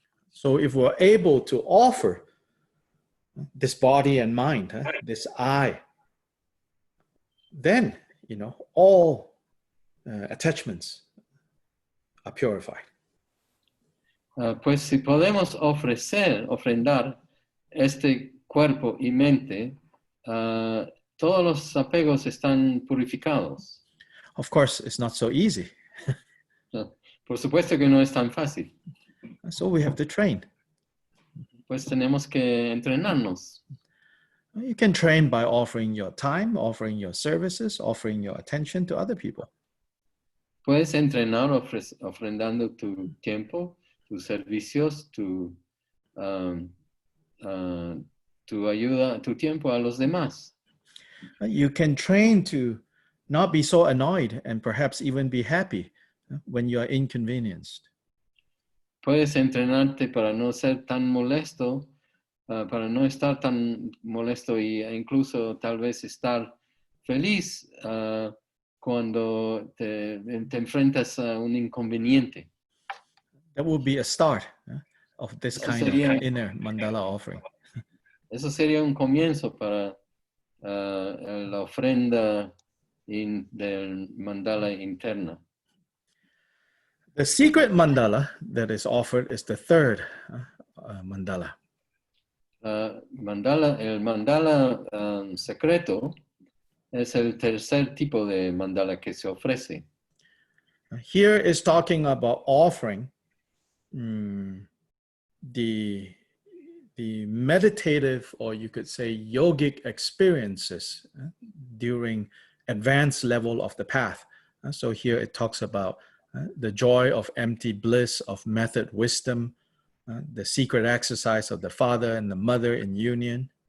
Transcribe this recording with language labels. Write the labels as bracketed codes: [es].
[en] So if we're able to offer this body and mind, this I, then, all attachments are purified. [es] Pues si podemos ofrendar este cuerpo y mente, todos los apegos están purificados. [en] Of course, it's not so easy. [es] Por supuesto que no es tan fácil. [en] So we have to train. [es] Pues tenemos que entrenarnos. [en] You can train by offering your time, offering your services, offering your attention to other people. [es] Puedes entrenar ofrendando tu tiempo, tus servicios, tu ayuda, tu tiempo a los demás. [en] You can train to not be so annoyed and perhaps even be happy when you are inconvenienced. [es] Puedes entrenarte para no ser tan molesto, para no estar tan molesto e incluso tal vez estar feliz cuando te enfrentas a un inconveniente. [en] That would be a start of this kind of inner mandala offering. [es] Eso sería un comienzo para la ofrenda del mandala interna. [en] The secret mandala that is offered is the third mandala. [es] El mandala secreto es el tercer tipo de mandala que se ofrece. [en] Here is talking about offering the meditative, or you could say yogic experiences during advanced level of the path. So here it talks about the joy of empty bliss of method wisdom, the secret exercise of the father and the mother in union.